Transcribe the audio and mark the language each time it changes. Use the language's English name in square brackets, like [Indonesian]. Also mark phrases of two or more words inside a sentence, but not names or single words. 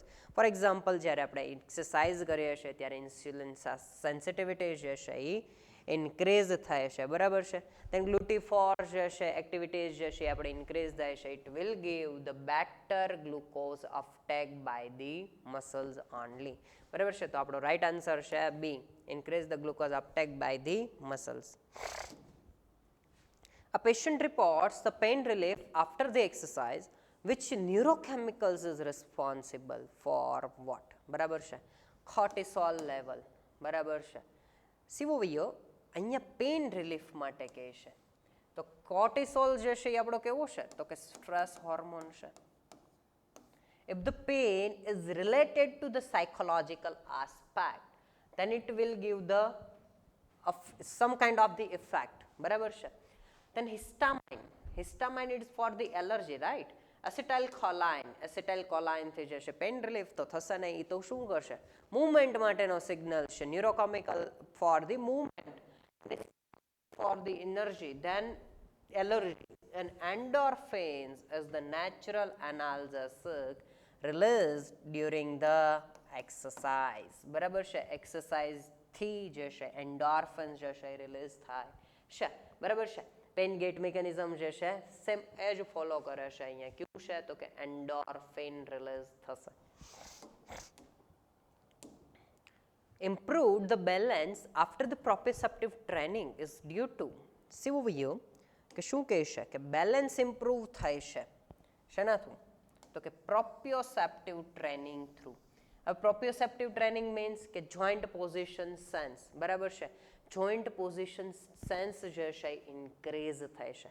[English] for example, [Gujarati] જ્યારે આપણે એક્સરસાઇઝ કરીએ છીએ ત્યારે [English] insulin sensitivity [Gujarati] જે છે એ ઇન્ક્રીઝ થાય છે. બરાબર છે? [English] then GLUT4 [Gujarati] જે છે એક્ટિવિટીઝ જે છે આપણે ઇન્ક્રીઝ થાય છે. [English] it will give the better glucose uptake by the muscles only. [Gujarati] બરાબર છે? તો આપણો [English] right answer છે B, increase the glucose uptake by the muscles. A patient reports the pain relief after the exercise. Which neurochemicals is responsible for what? [Gujarati] બરાબર છે? [English] cortisol level. [Gujarati] બરાબર છે? સીવો વયો અહીંયા [English] pain relief [Gujarati] માટે કહે છે તો કોર્ટિસોલ જે છે એ આપણો કેવો છે? તો કે [English] stress hormone [Gujarati] છે. [English] If the pain is related to the psychological aspect, then it will give the some kind of the effect. [Gujarati] બરાબર છે? [English] Then histamine. Histamine is for the allergy, right? [Gujarati] Acetylcholine થી જે છે [English] pain relief [Gujarati] તો થશે નહીં. એ તો શું કરશે? [English] મૂવમેન્ટ માટેનો સિગ્નલ છે. neurochemical for the movement, for the energy, then allergy. And endorphins is the natural analgesic released during the exercise. [Gujarati] બરાબર છે? એક્સરસાઇઝ થી જે છે એન્ડોર્ફિન્સ જે છે રિલીઝ થાય છે. બરાબર છે? [English] pain gate mechanism [Gujarati] જે છે સેમ એ જ ફોલો કરે છે. અહીંયા કયું છે? તો કે એન્ડોર્ફિન રિલીઝ થશે. [English] Improved the balance after the proprioceptive training is due to. [Gujarati] સીવો વયો કે શું કહે છે? કે [English] balance improve [Gujarati] થાય છે શેનાથી? તો કે [English] proprioceptive training through. હવે proprioceptive training means કે joint position sense. [Gujarati] બરાબર છે? [English] joint position sense [Gujarati] જે છે ઇન્ક્રીઝ થાય છે.